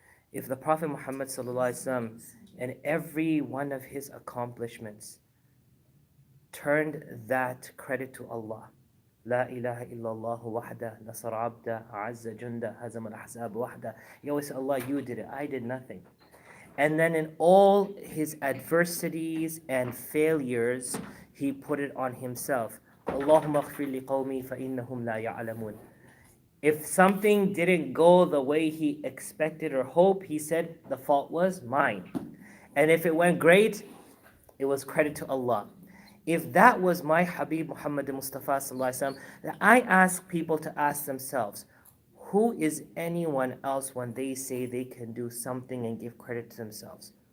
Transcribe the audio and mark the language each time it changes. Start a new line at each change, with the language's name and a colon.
English: If the Prophet Muhammad ﷺ and every one of his accomplishments turned that credit to Allah,
Arabic: لا إله إلا الله وحده نصر عبده أعز جنده هزم الأحزاب وحده.
English: He always said, Allah, you did it, I did nothing. And then in all his adversities and failures, he put it on himself.
Arabic: Allahumma اغفر لقومي فإنهم لا يعلمون.
English: If something didn't go the way he expected or hoped, he said the fault was mine. And if it went great, it was credit to Allah. If that was my Habib Muhammad Mustafa sallallahu alaihi wasallam, I ask people to ask themselves, who is anyone else when they say they can do something and give credit to themselves?